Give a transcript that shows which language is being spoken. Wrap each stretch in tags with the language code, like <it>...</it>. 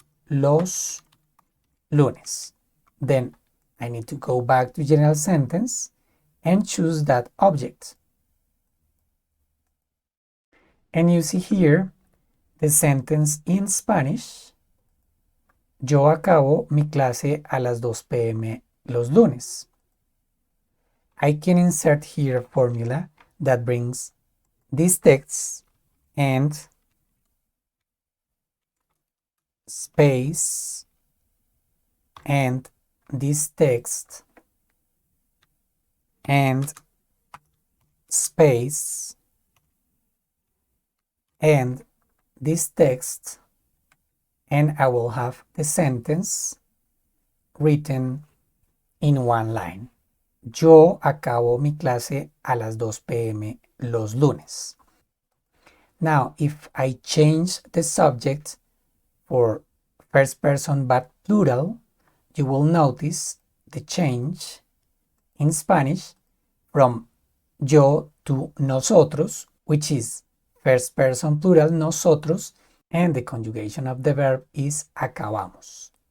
<es>los lunes.</es> <en>Then I need to go back to general sentence and choose that object. And you see here the sentence in Spanish.</en> <es>Yo acabo mi clase a las 2 p.m. los lunes.</es> <en>I can insert here a formula that brings these texts and space and this text and space and this text, and I will have the sentence written in one line.</en> <es>Yo acabo mi clase a las 2 p.m. los lunes.</es> <en>Now, if I change the subject for first person but plural, you will notice the change in Spanish from yo to nosotros, which is first person plural nosotros, and the conjugation of the verb is acabamos.</en>